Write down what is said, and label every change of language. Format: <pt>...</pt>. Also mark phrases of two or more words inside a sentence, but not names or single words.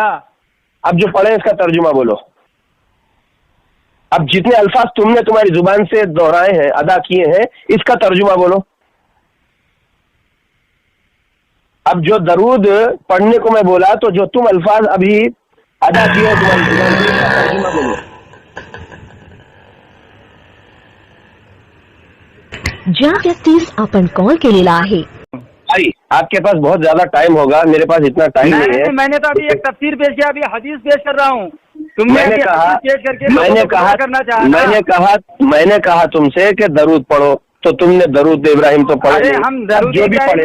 <ur>اب جو پڑھے اس کا ترجمہ بولو۔ اب جتنے الفاظ تم نے تمہاری زبان سے دہرائے ہیں، ادا کیے ہیں، اس کا ترجمہ بولو۔ اب جو درود پڑھنے کو میں بولا تو جو تم الفاظ ابھی ادا کیے تمہاری زبان سے، اس کا ترجمہ بولو۔</ur> <mr>ज्या व्यक्तीस आपण कॉल केलेला आहे</mr> <ur>بھائی آپ کے پاس بہت زیادہ ٹائم ہوگا، میرے پاس اتنا ٹائم نہیں ہے۔ میں نے تو ابھی ایک تفسیر پیش کیا، ابھی حدیث پیش کر رہا ہوں۔ میں نے کہا تم سے کہ درود پڑھو تو تم نے درود ابراہیم تو پڑھے، ہم درود جو بھی پڑھے،</ur>